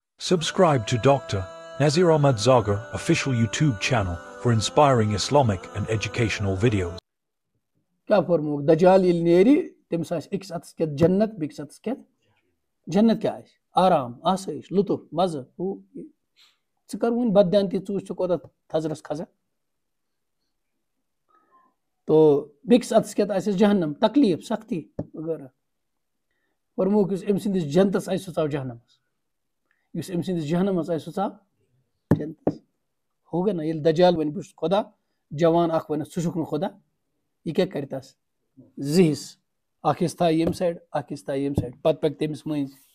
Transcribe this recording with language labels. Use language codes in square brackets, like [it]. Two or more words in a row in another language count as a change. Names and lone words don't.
[en] Subscribe to Dr. Nazir Ahmad Zagar official YouTube channel for inspiring Islamic and educational videos. [ks] کیا فرموک دجال ییٚلہِ نیرِ تٔمِس آسہِ أکِس اَتھَس کٮ۪تھ جنت بیٚکِس اَتھَس کٮ۪تھ جنت کیٛاہ آسہِ آرام آسٲیِش لطف مزٕ ہُہ ژٕ کر وۄنۍ بددیانتی ژٕ وٕچھ ژٕ کوتاہ تھزرس کھسکھ تو بیٚکِس اَتھَس کٮ۪تھ آسٮ۪س جہنم تکلیٖف سختی وغیرہ فرموک یُس أمۍ سٕنٛدِس جنتس آسہِ سُہ ژاو جہنمس یُس أمۍ سٕنٛدِس جہنمس آسہِ سُہ ژاو جنتس ہوگا نا ییٚلہِ دجال وَنہِ بہٕ چھُس خۄدا جوان اکھ وَنٮ۪س ژٕ چھُکھ نہٕ خۄدا یہِ کیٛاہ کَرِ تس زٕ حِصہٕ اکھ حِصہٕ تھایہِ ییٚمہِ سایڈٕ اکھ حِصہٕ تھایہِ ییٚمہِ سایڈٕ پتہٕ پَکہِ تٔمِس مٔنٛزۍ